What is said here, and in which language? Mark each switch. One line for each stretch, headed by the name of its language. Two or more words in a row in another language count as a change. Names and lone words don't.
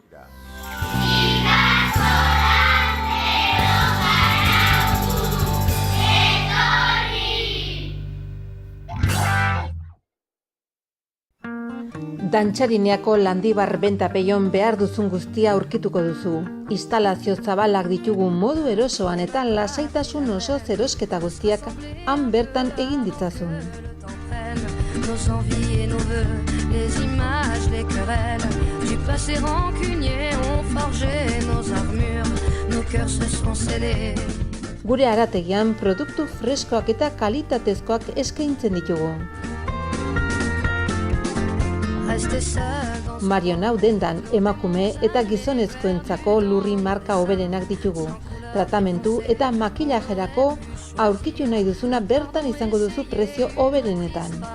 Basque: Dantxarineako Landibar bentapeion behar duzun guztia aurkituko duzu. Instalazio zabalak ditugu modu erosoan eta lasaitasun osoz erosketa guztiak han bertan egin ditzazun.
French: Nos envies et nos vœux, les images, les querelles du passé rancunier ont forgé nos armures, nos cœurs se sont scellés.
Basque: Gure arategian produktu freskoak eta kalitatezkoak eskaintzen ditugu. Marionau dendan emakume eta gizonezkoentzako lurri marka hoberenak ditugu. Tratamentu eta makillajerako aurkitu nahi duzuna bertan izango duzu prezio hoberenetan.